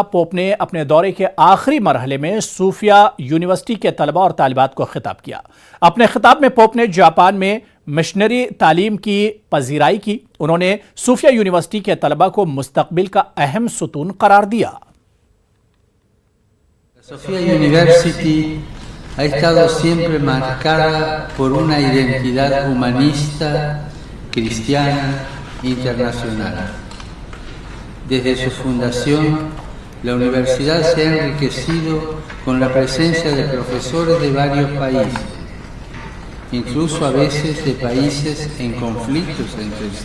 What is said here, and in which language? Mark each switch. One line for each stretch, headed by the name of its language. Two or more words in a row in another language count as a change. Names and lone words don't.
Urdu: پوپ نے اپنے دورے کے آخری مرحلے میں صوفیا یونیورسٹی کے طلبہ اور طالبات کو خطاب کیا. اپنے خطاب میں پوپ نے جاپان میں مشنری تعلیم کی پذیرائی کی. انہوں نے صوفیا یونیورسٹی کے طلبہ کو مستقبل کا اہم ستون قرار دیا.
Spanish: Sofia University ha estado siempre marcada por una identidad humanista, cristiana, internacional. Desde su fundación, la universidad se ha enriquecido con la presencia de profesores de varios países, incluso a veces de países en conflictos entre sí.